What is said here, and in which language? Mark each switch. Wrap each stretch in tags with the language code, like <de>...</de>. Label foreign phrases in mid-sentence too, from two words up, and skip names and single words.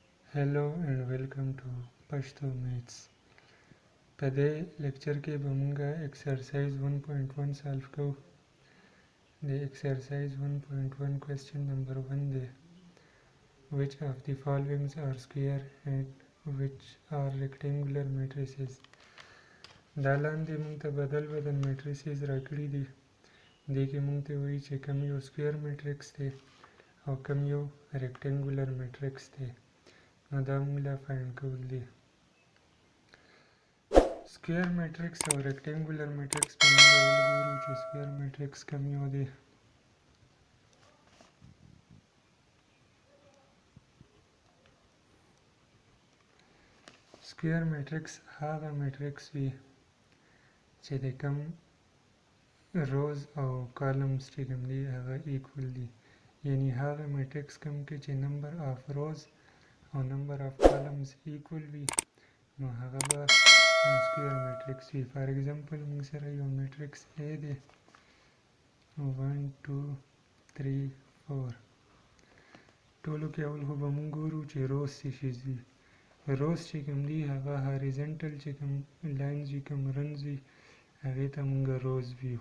<en>Hello and welcome to Pashto Maths.</en> <ps>په دې لیکچر کې به موږ</ps> <en>exercise 1.1 solve</en> <ps>کوو. د</ps> <en>exercise 1.1 question number</en> <ps>1 دی.</ps> <en>Which of the following are square and which are rectangular matrices?</en> <ps>دا لاندې موږ ته بدل matrices راکړي دي. دې کې موږ ته وایي چې کوم یو</ps> <en>square matrix</en> <ps>دی او کوم یو</ps> <en>rectangular matrix</en> <ps>دی. نو دا موږ لا فایند کول دي.</ps> <en>square matrix</en> <ps>او</ps> <en>rectangular matrix</en> <ps>په موږ وګورو چې</ps> <en>square matrix</en> <ps>کوم یو دی.</ps> <en>square matrix</en> <ps>هغه میټرکس وي چې د کم روز او کالمز چې کوم دي هغه ایکول دي. یعنی هغه میټرکس کوم کې چې</ps> <en>number of rows</en> <ps>او</ps> <en>number of columns</en> <ps>ایکول وي نو هغه به</ps> <en>square matrix</en> <ps>وي.</ps> <en>for example</en> <ps>موږ سره یو میټرکس A دی 1 2 3 4. ټولو کې اول خو به موږ ګورو چې روز څه شیز وي. روز چې کوم دي هغه هاریزنټل چې کوم لاینز وي کوم رنز وي هغې ته موږ روز ویو.</ps>